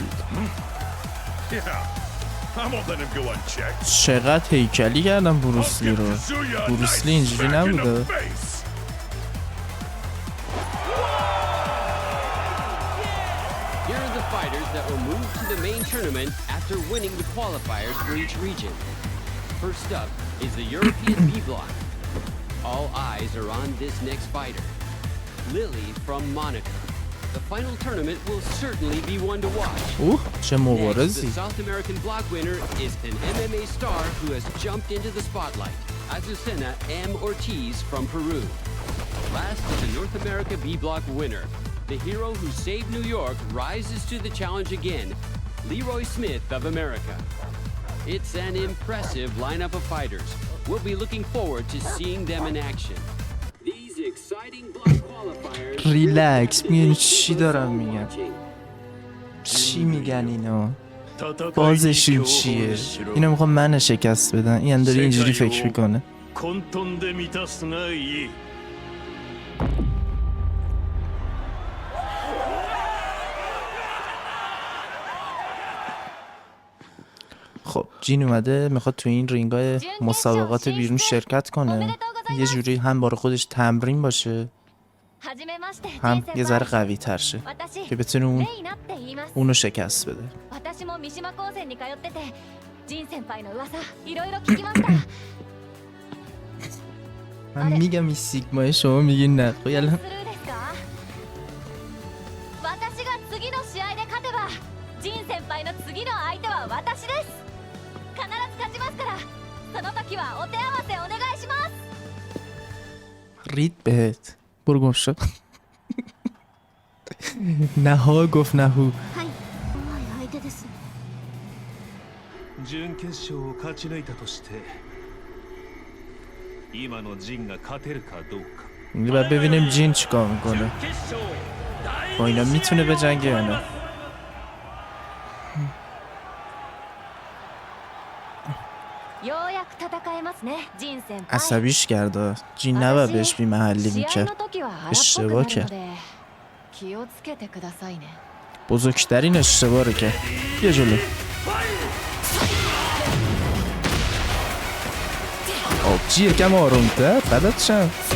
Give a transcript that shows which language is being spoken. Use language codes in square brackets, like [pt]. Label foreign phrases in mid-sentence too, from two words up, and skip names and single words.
[en] Yeah, I won't let him go unchecked. [fa] چقدر هیکلی کردم بروسلی رو بروسلی اینجوری نبوده [en] Here are the fighters that will move to the main tournament after winning the qualifiers for each region. First up is the European B block. All eyes are on this next fighter, Lily from Monaco. The final tournament will certainly be one to watch. [fa] اوه چه [en] Next, the [fa] مبارزی [en] South American block winner is an MMA star who has jumped into the spotlight, Azucena M. Ortiz from Peru. Last is the North America B block winner. The hero who saved New York rises to the challenge again, Leroy Smith of America. It's an impressive lineup of fighters. We'll be looking forward to seeing them in action. These exciting block qualifiers. [fa] ریلکس میگن چی دارم میگن چی میگن اینا بازشون چیه اینا میخوام من شکست بدن این داره اینجوری فکر میکنه [ja] 混沌で満たすがいい。 [fa] خب جین اومده میخواد تو این رینگای مسابقات بیرون شرکت کنه یه جوری هم برای خودش تمرین باشه هم یه ذره قوی تر شه که بتونه اونو شکست بده [ja] 私も三島高専に通っててジン先輩の噂いろいろ聞きました [fa] من میگم این سیگمای شما میگین نه خب الان [ja] スルーですか私が次の試合で勝てばジン先輩の次の相手は私です必ず勝ちますからその時はお手合わせお願いします [fa] رید بهت برو گم شو نها گفت نهو [ja] はい相手です準決勝を勝ち抜いたとして今のジンが勝てるかどうか [fa] میگه باید ببینیم جین چیکار میکنه با اینا میتونه به جنگه یا نه [ja] ようやく戦えますねジン先輩 [fa] عصبیش کرده جین نباید بهش بی محلی [ja] 試合 [fa] میکرد [ja] の時は荒っぽく [fa] اشتباه [ja] なる [fa] کرد [ja] ので気をつけてくださいね [fa] بزرگترین اشتباه رو کرد بیا جلو آبجی یکم آرومتر فدات شم